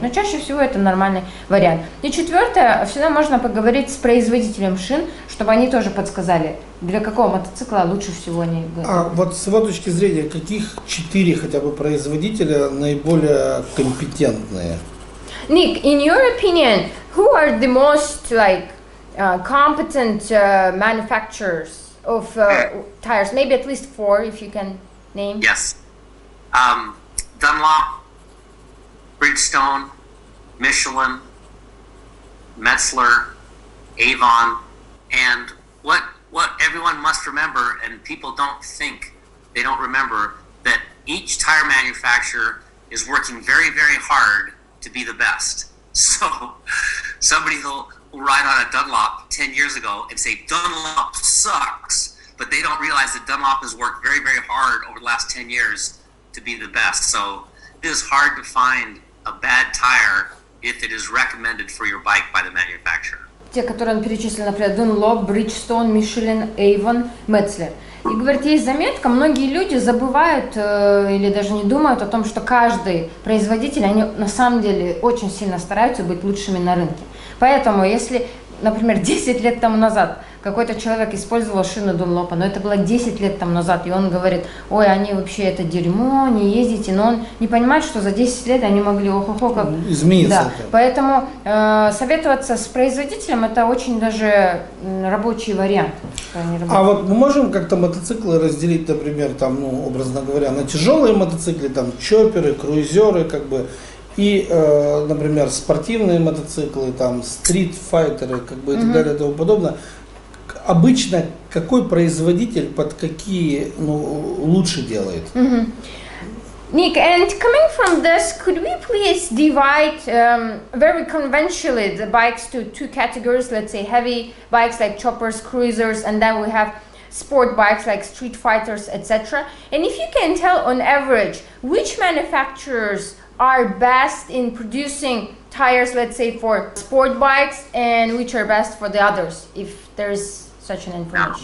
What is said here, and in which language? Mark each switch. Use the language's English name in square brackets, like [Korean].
[Russian] Но чаще всего это нормальный вариант. И четвертое, всегда можно поговорить с производителем шин, чтобы они тоже подсказали, для какого мотоцикла лучше всего они готовы. А вот с его точки зрения, каких 4 хотя бы производителя наиболее компетентные? [English] Nick, in your opinion, who are the most competent manufacturers of tires? Maybe at least 4, if you can name. Yes. Dunlop, Bridgestone, Michelin, Metzler, Avon, and what everyone must remember, and people don't think, they don't remember, that each tire manufacturer is working very, very hard to be the best. So somebody will ride on a Dunlop 10 years ago and say, Dunlop sucks, but they don't realize that Dunlop has worked very, very hard over the last 10 years to be the best. So it is hard to find a bad tire if it is recommended for your bike by the manufacturer. [Russian] Те, которые он перечислил, например, Dunlop, Bridgestone, Michelin, Avon, Metzler. И говорит, есть заметка, многие люди забывают или даже не думают о том, что каждый производитель, они на самом деле очень сильно стараются быть лучшими на рынке. Поэтому, если, например, 10 лет тому назад какой-то человек использовал шину Dunlop, но это было 10 лет тому назад, и он говорит, ой, они вообще это дерьмо, не ездите, но он не понимает, что за 10 лет они могли охо-хо как... Измениться. Да. Поэтому советоваться с производителем это очень даже рабочий вариант. А вот мы можем как-то мотоциклы разделить, например, там, ну, образно говоря, на тяжелые мотоциклы, там, чопперы, круизеры, как бы, и, например, спортивные мотоциклы, там, стрит-файтеры, как бы, и так далее, и тому подобное. Обычно какой производитель под какие, ну, лучше делает? [English] Nick, and coming from this, could we please divide very conventionally the bikes to 2 categories, let's say heavy bikes like choppers, cruisers, and then we have sport bikes like street fighters, etc. And if you can tell on average which manufacturers are best in producing tires, let's say for sport bikes, and which are best for the others, if there's such an information.